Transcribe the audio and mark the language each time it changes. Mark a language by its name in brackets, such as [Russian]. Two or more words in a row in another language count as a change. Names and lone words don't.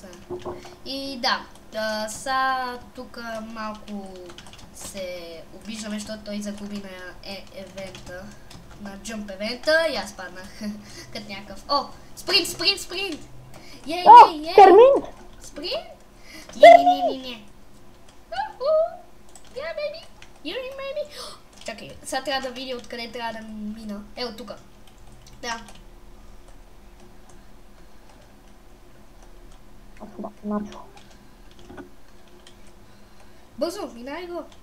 [Bulgarian] И да, са тук малко се обиждаме, защото той загуби на евента, на Jump евента и аз паднах като някакъв. О, спринт! Ей! Кармин! Спринт? Не. [English] Yeah, baby! You maybe? [Bulgarian] Чакай, сега трябва да видя откъде трябва да мина. От тук. Да. Начо. Бързо, минай го!